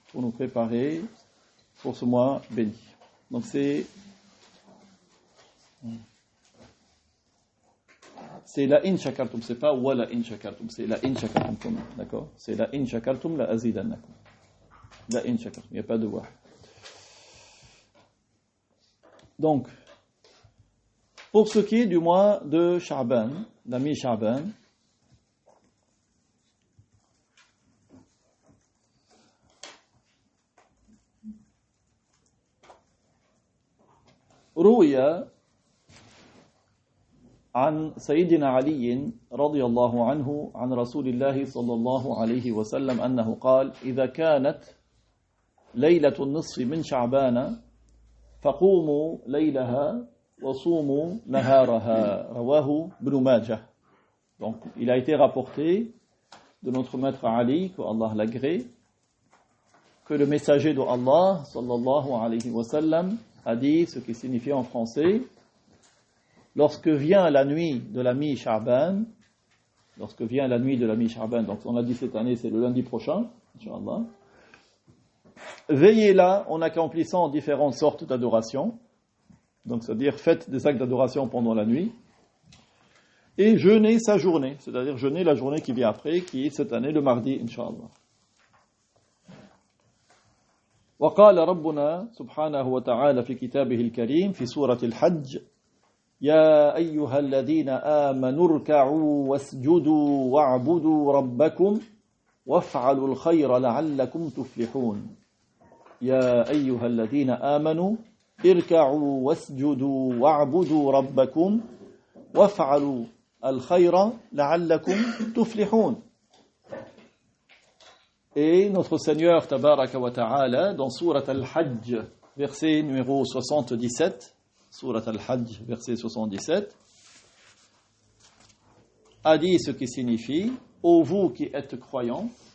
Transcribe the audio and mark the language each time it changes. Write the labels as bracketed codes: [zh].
[fr] Pour nous préparer pour ce mois béni. Donc c'est [ar] la in shakartum, [fr] c'est pas wa la in shakartum, c'est la in shakartum, d'accord? C'est [ar] la in shakartum la azidannakum. La in shakartum, [fr] il n'y a pas de wa. Donc, pour ce qui est du mois de Sha'ban, la mi-Sha'ban, [ar] روي عن سيدنا علي رضي الله عنه عن رسول الله صلى الله عليه وسلم أنه قال إذا كانت ليلة النصف من شعبان فقوموا ليلها وصوموا نهارها رواه ابن ماجه. [fr] Donc il a été rapporté de notre maître Ali, que Allah l'agrée, que le messager de Allah sallallahu alayhi wa sallam a dit, ce qui signifie en français, lorsque vient la nuit de la mi-Sha'ban, donc on l'a dit cette année, c'est le lundi prochain, Inch'Allah, veillez là en accomplissant différentes sortes d'adorations, donc c'est-à-dire faites des actes d'adoration pendant la nuit, et jeûnez sa journée, c'est-à-dire jeûnez la journée qui vient après, qui est cette année le mardi, Inch'Allah. [ar] وقال ربنا سبحانه وتعالى في كتابه الكريم في سورة الحج يا أيها الذين آمنوا اركعوا واسجدوا واعبدوا ربكم وافعلوا الخير لعلكم تفلحون يا أيها الذين آمنوا اركعوا واسجدوا واعبدوا ربكم وافعلوا الخير لعلكم تفلحون. [fr] Et notre Seigneur Tabaraka wa Ta'ala dans Surat Al-Hajj verset numéro 77, Surat Al-Hajj verset 77, a dit ce qui signifie ô vous qui êtes croyants,